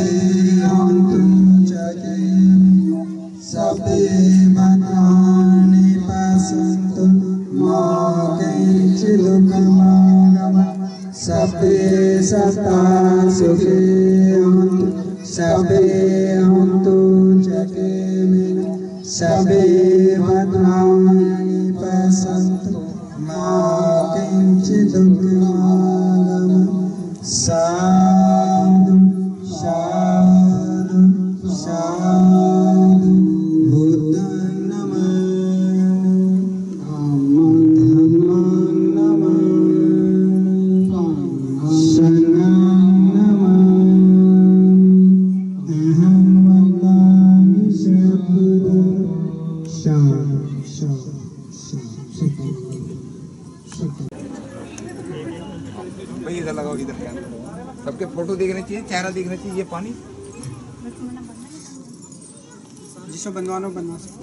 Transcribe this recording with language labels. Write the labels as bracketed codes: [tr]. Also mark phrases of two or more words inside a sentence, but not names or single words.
[sa] हन्तु जगेमिनो सर्वे भद्राणि पश्यन्तु मा किञ्चित् दुःखमागमः सर्वे सदा सुखी हन्तु सर्वे हन्तु जगेमिनो सर्वे भद्राणि पश्यन्तु मा किञ्चित् दुःखमागमः। [pi] साधु साधु साधु। बुद्धं नमामि धम्मं नमामि संघं नमामि अहं वदामि सद्गुरुं। [hi] भाई इधर लगाओ, इधर कैमरा। सबके फोटो देखने चाहिए, चेहरा देखना चाहिए। ये पानी जिसको बनवाना बनवा सकते